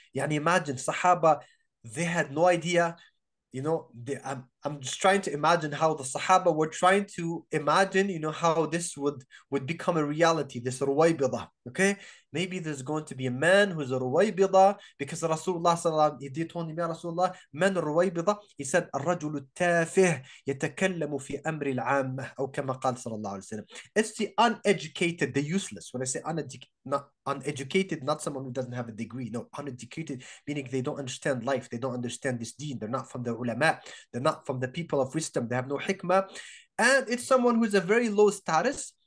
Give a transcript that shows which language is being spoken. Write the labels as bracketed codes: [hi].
[en] Yani imagine Sahaba, they had no idea. I'm just trying to imagine how the Sahaba were trying to imagine, how this would become a reality, this ruwaybidah. Okay, maybe there's going to be a man who's a ruwaybidah, because Rasulullah sallallahu alaihi wasallam, he told him, Ya Rasulullah, man ruwaybidah. He said, [ar] الرجل التافه يتكلم في أمر العامة, أو كما قال صلى الله عليه وسلم. [en] It's the uneducated, the useless. When I say uneducated, not someone who doesn't have a degree. No, uneducated meaning they don't understand life, they don't understand this deen, they're not from the ulama, they're not from the people of wisdom, they have no hikmah, and it's someone who's a very low status.